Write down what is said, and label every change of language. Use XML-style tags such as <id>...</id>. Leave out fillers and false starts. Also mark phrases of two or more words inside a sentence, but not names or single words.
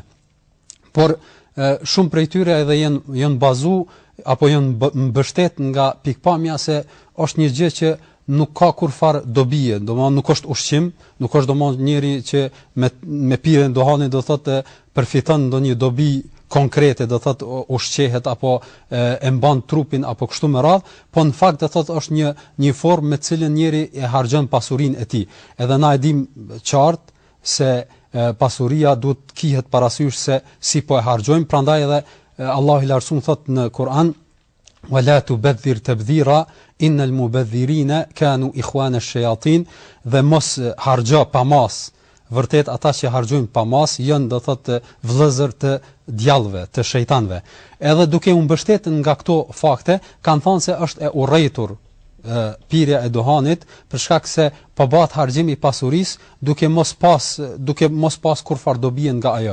<sq>Por shumë prej tyre edhe janë bazu apo janë mbështet nga pikpamja se është një gjë që nuk ka kurfar dobije, domethënë nuk është ushqim, nuk është domethënë njëri që me pirjen e duhanit do thotë përfiton ndonjë dobi konkrete, do thotë ushqehet apo e mban trupin apo kështu me radh, po në fakt do thotë është një formë me cilën njëri e harxhon pasurinë e tij. Edhe na e dim qartë se pasuria duhet kihet parasysh se si po e harxhojmë, prandaj edhe Allahu i Lartësuar thotë në Kur'an:</sq> <ar>"ولا تبذر تبذيرا إن المبذرين كانوا إخوان الشياطين",</ar> <sq>dhe mos harxho pa mas. Vërtet ata që harxojnë pa mas janë do thotë vëllezër të djallëve, të shejtanëve. Edhe duke u mbështetur nga këto fakte, kanë thënë se është e urrëtur pirja e duhanit për shkak se po bëhet harxhim i pasurisë duke mos pas kurfar dobi nga ajo.</sq>